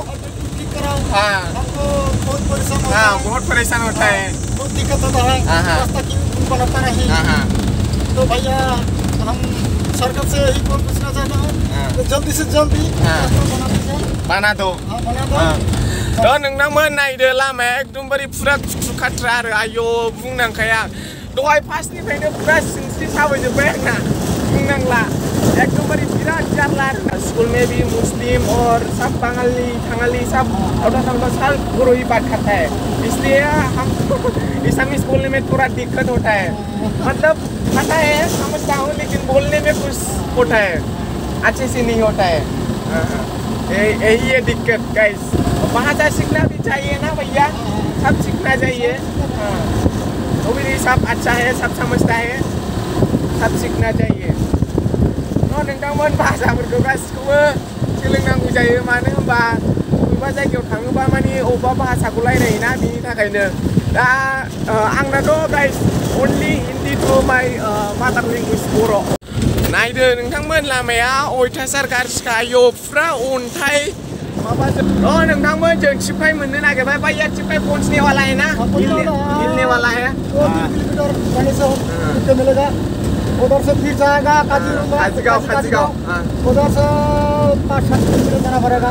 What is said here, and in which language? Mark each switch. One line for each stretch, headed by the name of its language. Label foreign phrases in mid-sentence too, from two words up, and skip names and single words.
Hindi: ठीक कराओ हमको बहुत परेशान होता है बहुत दिक्कत होता है रास्ता क्यों बनाता नहीं तो भैया हम सरकार से यही पूछना चाहता हूँ तो जल्दी से जल्दी बना दो
Bodo: तो नोंथांमोन नायदो लामाया एकदमबारे पुरा खुखाथ्रा आरो आयो बुंनांखाया दहाय फार्स्टनिफ्रायनो पुरा सिनस्रि साबायजोब्बाय आंना बुंनांला एकदमबारे बिराद जारला आरो
Hindi: स्कुल में भी मुस्लिम और सब बंगाली सब थोड़ा सब बोरो ही बात करता है इसलिए हम इस्लामिक बोलने में थोड़ा दिक्कत होता है मतलब पता है समझता हूँ लेकिन बोलने में कुछ होता है अच्छे से नहीं होता है यही है दिक्कत गाइस भाषा सीखना भी चाहिए ना भैया सब सीखना चाहिए वो भी सब अच्छा है सब समझता है सब सीखना चाहिए तो
Bodo: नोंथांमोन भाषाफोरखौ गासिखौबो सोलोंनांगौ जायो मानो होनबा बबेबा जायगायाव थाङोबा माने अबेबा भाषाखौ रायलायोना बिनि थाखायनो दा आंनाथ' गाइस
English: only Hindi to my mother language
Bodo: बर' नायदो नोंथांमोन लामाया अयथासार गाज्रिखा आयौ पुरा अन्थाइ माबाजों नोंथांमोन जों tipkai मोननो नागिरबाय भैया tipkai
Hindi: पहुंचने वाला है ना मिलने वाला है 2 किलोमीटर जाने से मिलेगा उधर से फिर जाएगा काजीगांव उधर से 5-7 किलोमीटर जाना पड़ेगा।